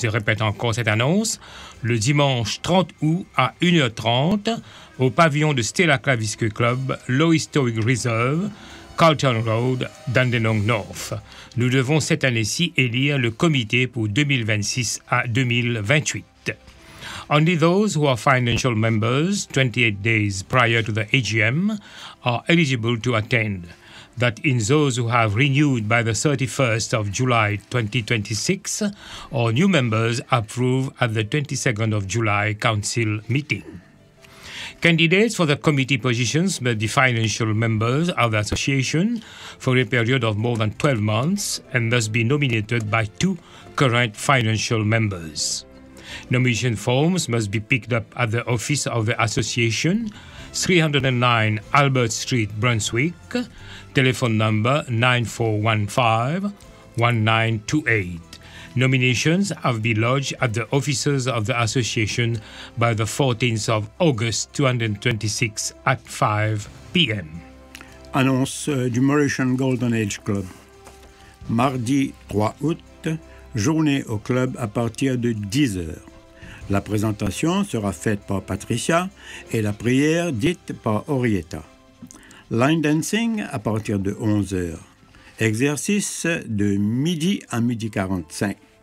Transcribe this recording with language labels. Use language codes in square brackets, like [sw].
[fr] Je répète encore cette annonce. Le dimanche 30 août à 1h30 au pavillon de Stella Clavisque Club, Low Historic Reserve, Carlton Road, Dandenong North. Nous devons cette année-ci élire le comité pour 2026 à 2028. [en] Only those who are financial members 28 days prior to the AGM are eligible to attend. That in those who have renewed by the 31st of July 2026 or new members approved at the 22nd of July Council meeting. Candidates for the committee positions may be financial members of the association for a period of more than 12 months and thus be nominated by two current financial members. Nomination forms must be picked up at the office of the association, 309 Albert Street, Brunswick, telephone number 9415-1928. Nominations have been lodged at the offices of the association by the 14th of August 2026 at 5 p.m. [fr] Annonce du Mauritian Golden Age Club. Mardi 3 août, journée au club à partir de 10 heures. La présentation sera faite par Patricia et la prière dite par Orietta. Line dancing à partir de 11 heures. Exercice de midi à midi 45.